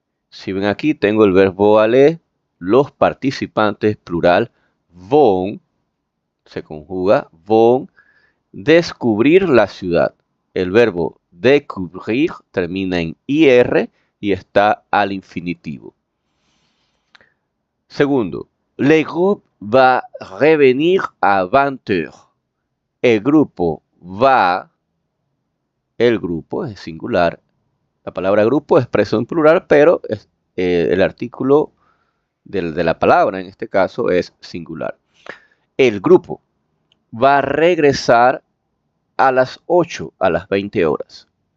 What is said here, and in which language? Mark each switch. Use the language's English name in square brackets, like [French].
[Spanish] Si ven aquí, tengo el verbo aller, los participantes, plural, vont, se conjuga, vont descubrir la ciudad. El verbo découvrir termina en IR y está al infinitivo. Segundo, [French] le groupe va revenir à 20h. [Spanish] El grupo va, el grupo es singular. La palabra grupo es expreso en plural, pero el artículo de la palabra, en este caso, es singular. El grupo va a regresar a las 8, a las 20 horas.